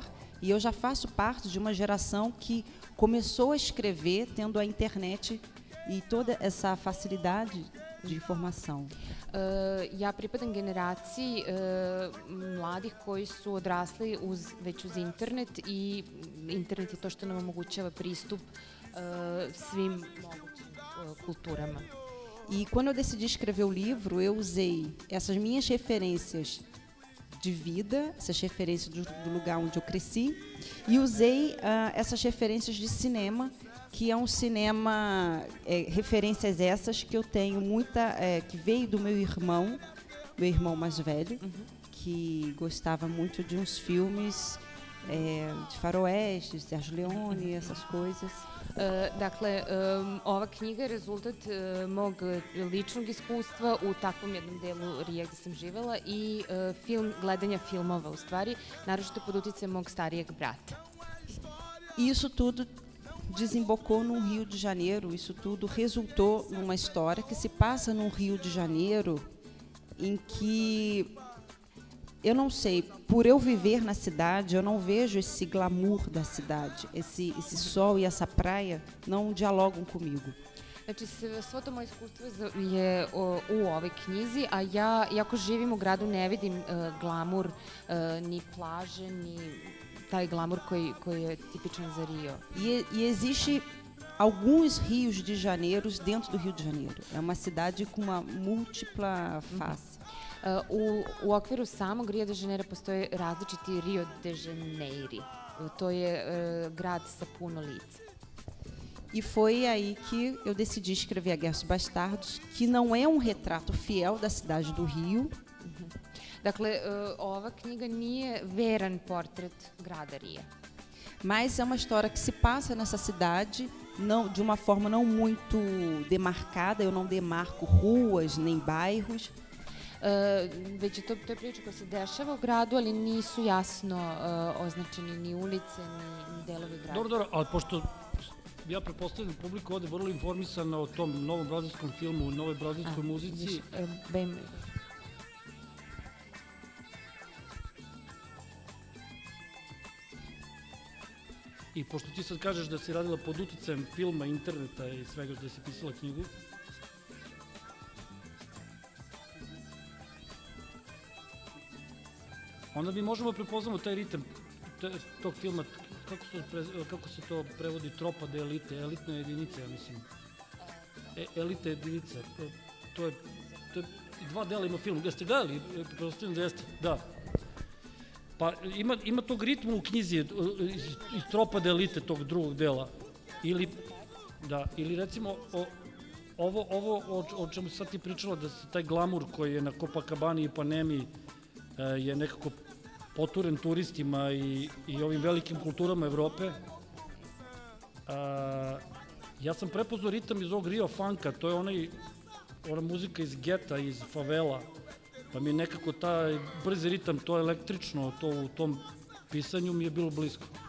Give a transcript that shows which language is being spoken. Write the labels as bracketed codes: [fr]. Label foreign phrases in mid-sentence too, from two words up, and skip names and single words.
[pt] E eu já faço parte de uma geração que começou a escrever tendo a internet e toda essa facilidade de informação. [sr] Ja pripadam generaciji mladih koji su odrasli već uz internet i internet je to što nam omogućava pristup svim mogućim kulturama. [pt] E quando eu decidi escrever o livro, eu usei essas minhas referências de vida, essas referências do lugar onde eu cresci, e usei essas referências de cinema, que é um cinema, referências essas que eu tenho muita, que veio do meu irmão mais velho, que gostava muito de uns filmes de faroeste, Sérgio Leone, essas coisas. [sr] Dakle, ova knjiga je rezultat mog ličnog iskustva u takvom jednom delu Rija gde sam živela i gledanja filmova, u stvari, naročito pod uticajem mog starijeg brata. [pt] E isso tudo desembocou num Rio de Janeiro, isso tudo resultou numa história que se passa num Rio de Janeiro em que, eu não sei, por eu viver na cidade, eu não vejo esse glamour da cidade, esse sol e essa praia não dialogam comigo. [sr] Znači, svo to moje iskustvo je u ovoj knjizi, a ja, iako živim u gradu, ne vidim glamur, ni plaže, ni taj glamur koji je tipičan za Rio. [pt] E existe alguns rios de Janeiro dentro do Rio de Janeiro. É uma cidade com uma múltipla face. [sr] U okviru samog Rio de Janeiro postoje različiti Rio de Janeiro. To je grad sa puno lica. [pt] E foi aí que eu decidi escrever A Guerra dos Bastardos, que não é um retrato fiel da cidade do Rio. [sr] Dakle, ova knjiga nije veran portret grada Rija. [pt] Mas é uma história que se passa nessa cidade não, de uma forma não muito demarcada. Eu não demarco ruas nem bairros. [sr] Već je to je priča koja se dešava u gradu, ali nisu jasno označeni ni ulice, ni delovi grada. Dobro, ali pošto ja pretpostavljam da publika ovde vrlo informisana o tom novom brazilskom filmu, novoj brazilskoj muzici. I pošto ti sad kažeš da si radila pod uticajem filma, interneta i svega da si pisala knjigu, onda mi možemo prepoznamo taj ritam tog filma, kako se to prevodi, tropa de elite, elitna jedinica, ja mislim. Elita jedinica, to je dva dela ima film. Jeste gledali? Prepostavljam da jeste, da. Pa ima tog ritma u knjizi iz tropa de elite tog drugog dela. Ili recimo ovo o čemu sad ti pričala, da se taj glamur koji je na Copacabani i Panemi je nekako poturen turistima i ovim velikim kulturama Evrope. Ja sam prepoznao ritam iz ovog Rio funka, to je ona muzika iz geta, iz favela, pa mi je nekako taj brzi ritam, to električno, to u tom pisanju mi je bilo blisko.